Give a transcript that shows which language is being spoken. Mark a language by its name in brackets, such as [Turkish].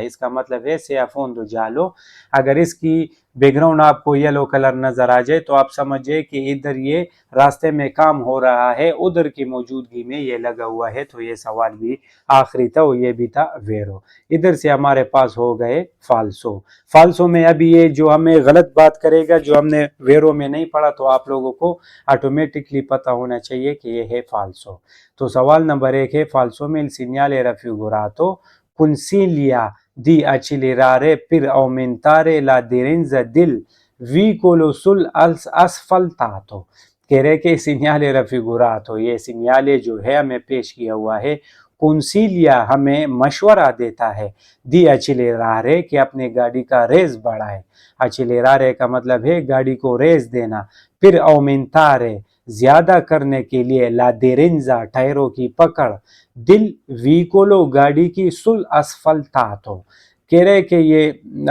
[Hindi] इसका मतलब है से अफोंदो जालो, अगर इसकी बैकग्राउंड आपको येलो कलर नजर आ जाए तो आप समझिए कि इधर ये रास्ते में काम हो रहा है, उधर की मौजूदगी में ये लगा हुआ है, तो ये सवाल भी आखिरी था और ये भी था वेरो। इधर से हमारे पास हो गए फाल्सो। फाल्सो में अभी ये जो हमें गलत बात करेगा, जो हमने वेरो में नहीं पढ़ा, तो आप लोगों को ऑटोमेटिकली पता होना चाहिए कि ये है फाल्सो। तो सवाल नंबर 1 है, फाल्सो में [Italian] il segnale raffigurato consiglia di accelerare per aumentare l'aderenza del veicolo sul asfaltato। [Hindi] कह रहे कि सिग्नाले रफिगुरातो, ये सिग्नाले जो है हमें पेश किया हुआ है, कुंसिलिया हमें मशवरा देता है, दी अचिलेरारे कि अपने गाड़ी का रेस बढ़ाए। अचिलेरारे का मतलब है गाड़ी को रेस देना। फिर औमेंतारे ज्यादा करने के लिए, लादेरेंजा टायरों की पकड़, दिल व्हीकोलो गाड़ी की, सुल असफलतातो कह रहे कि ये